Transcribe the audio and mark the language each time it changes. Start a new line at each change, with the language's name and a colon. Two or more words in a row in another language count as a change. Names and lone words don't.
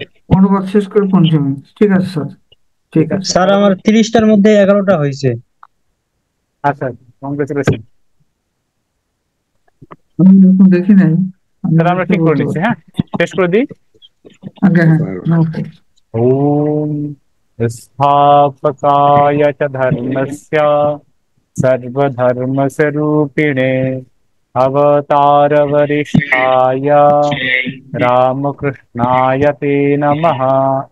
Bangla: অনুবাদ শেষ করে পঞ্চমী। ঠিক আছে স্যার, ঠিক ঠিক আছে। আছে, স্যার আমার 30টার মধ্যে 11টা হয়েছে। আচ্ছা, কংগ্রেচুলেশন। আমি এখন দেখি নাই, আমি তাহলে আমরা দেখে ঠিক করে বলতে নিচ্ছি। পারছি। হ্যাঁ, শেষ করে দিই। আগে হ্যাঁ, নমস্কার।
Sanskrit: ओम स्थापकाय च धर्मस्य सर्वधर्मस्वरूपिणे अवतारवरिष्ठाय रामकृष्णाय ते नमः।